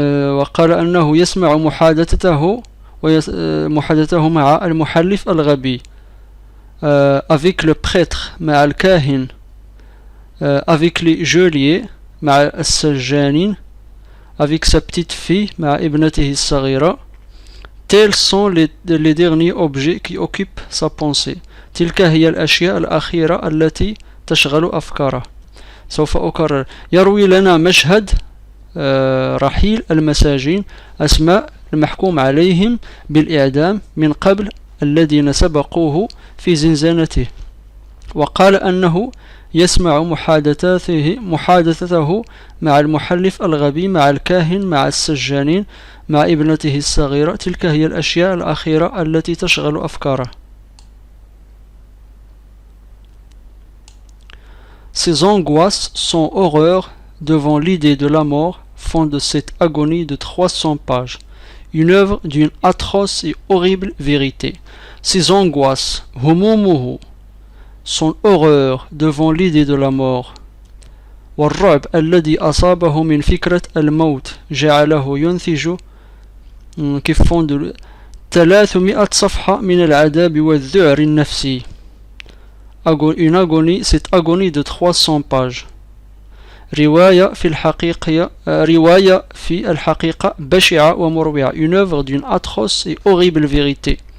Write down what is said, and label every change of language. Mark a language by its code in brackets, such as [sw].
[ar] وقال أنه يسمع محادثته مع المحلف الغبي. [fr] Avec le prêtre [ar] مع الكاهن. [fr] Avec les geôliers [ar] مع السجانين. [fr] Avec sa petite fille [ar] مع ابنته الصغيرة. [fr] Tels sont les derniers objets qui occupent sa pensée. [ar] تلك هي الأشياء الأخيرة التي تشغل أفكاره. سوف أكرر. يروي لنا مشهد رحيل المساجين، أسماء المحكوم عليهم بالإعدام من قبل الذين سبقوه في زنزانته، وقال أنه يسمع محادثته مع المحلف الغبي، مع الكاهن، مع السجانين، مع ابنته الصغيرة. تلك هي الأشياء الأخيرة التي تشغل أفكاره. [fr] Ses angoisses, son horreur devant l'idée de la mort font de cette agonie de 300 pages une œuvre d'une atroce et horrible vérité. Ses angoisses, [ar] همومه, [fr] son horreur devant l'idée de la mort, [ar] والرعب الذي أصابه من فكرة الموت جعله ينتج كيف فون 300 صفحة من العذاب والذعر النفسي. [fr] Une agonie, cette agonie de 300 pages. [ar] رواية في الحقيقة بشعة ومروعة. [fr] Une œuvre d'une atroce et horrible vérité.